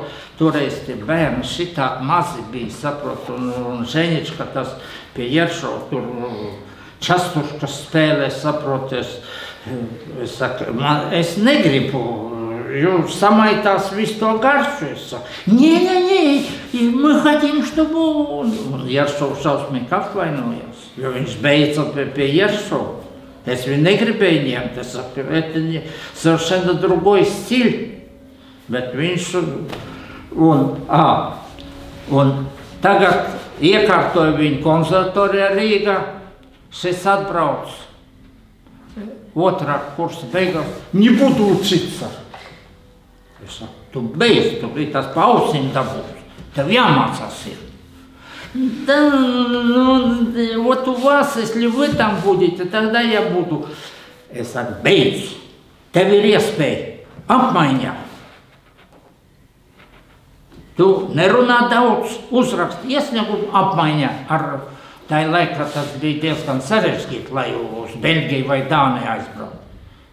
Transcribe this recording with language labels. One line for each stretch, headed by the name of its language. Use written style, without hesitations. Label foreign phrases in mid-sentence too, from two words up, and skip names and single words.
Latvian: Toreiz tie bērni šitā mazi bija, saprot, un Ženjička tas pie Jeršo tur častuškas spēlē, saproties. Es saku, es negribu, jūs samaitās visu to garšu. Es saku,
Russian: не, мы хотим, чтобы он...
Latvian: Un Jeršovs šausmīgi apvainojās, jo viņš beidza pie Jeršova. Es viņu negribēju ņemt, es saku,
Russian: это совершенно другой стиль.
Latvian: Bet viņš... Un tagad iekārtoja viņu konservatorijā Rīgā, šis atbrauc. Otrā kursa beigās,
Russian: не буду учиться.
Latvian: Es saku, tu beidz, tu biji tās pa ausīm dabūs, tev jāmācās ir.
Russian: Да, ну, вот у вас, если вы там будете, тогда я буду.
Latvian: Es saku, beidz, tev ir iespēja apmaiņā. Tu nerunā daudz, uzrakst iesniegumu apmaiņā ar tā laikā tas bija diezgan sarežģīti, lai uz Beļģiju vai Dāniju aizbraukt.